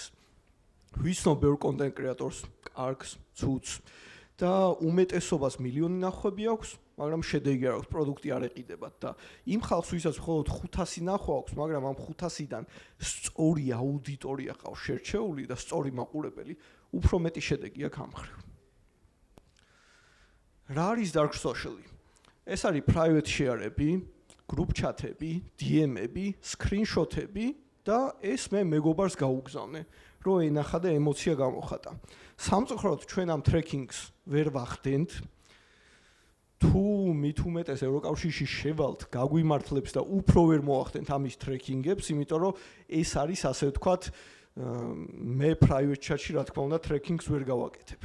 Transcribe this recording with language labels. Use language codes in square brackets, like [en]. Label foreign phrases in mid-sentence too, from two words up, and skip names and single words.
[ka] ვიცნობ ბევრ [en] content creators, [ka] კარგს, ცუდს და უმეტესობას მილიონი ნახვები აქვს, მაგრამ შედეგი არ აქვს, პროდუქტი არ ეყიდებათ და იმ ხალხს, ვისაც მხოლოდ 500 ნახვა აქვს, მაგრამ ამ 500-დან სწორი აუდიტორია ყავს შერჩეული და სწორი მაყურებელი, უფრო მეტი შედეგი აქვს ამ მხრივ. რა არის [en] dark social- [ka] ი? ეს არის [en] private share- [ka] ები, [en] group chat- [ka] ები, DM-ები, screenshot-ები და ეს მე მეგობარს გაუგზავნე, რომ ენახა და ემოცია გამოხატა. სამწუხაროდ ჩვენ ამ tracking-ს ვერ ვახდენთ. თუ მით უმეტეს ევროკავშირში შევალთ, გაგვიმართლებს და უფრო ვერ მოახდენთ ამის tracking-ებს, იმიტომ რომ ეს არის ასე ვთქვათ, მე [en] private chat- [ka] ში რა თქმა უნდა tracking-ს ვერ გავაკეთებ.